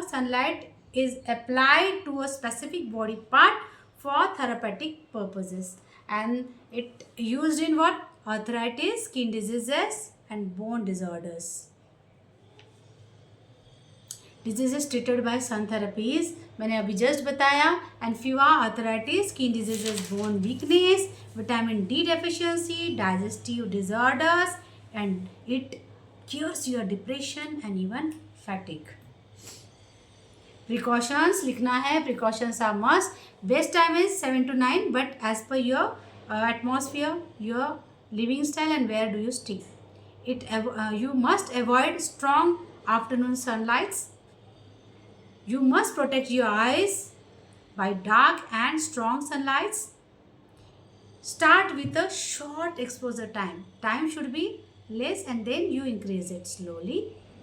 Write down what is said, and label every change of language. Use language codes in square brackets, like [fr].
[en] Sunlight is applied to a specific body part for therapeutic purposes and it used in what? Arthritis, skin diseases and bone disorders. Diseases treated by sun therapies [hi] मैंने अभी just बताया. [en] And fever, arthritis, skin diseases, bone weakness, vitamin D deficiency, digestive disorders and it cures your depression and even fatigue. [hi] Precautions लिखना है. [en] Precautions are must. Best time is 7 to 9 but as per your atmosphere, your living style and where do you stay. You must avoid strong afternoon sunlights. You must protect your eyes by dark and strong sunlights. Start with a short exposure time. Time should be less and then you increase it slowly.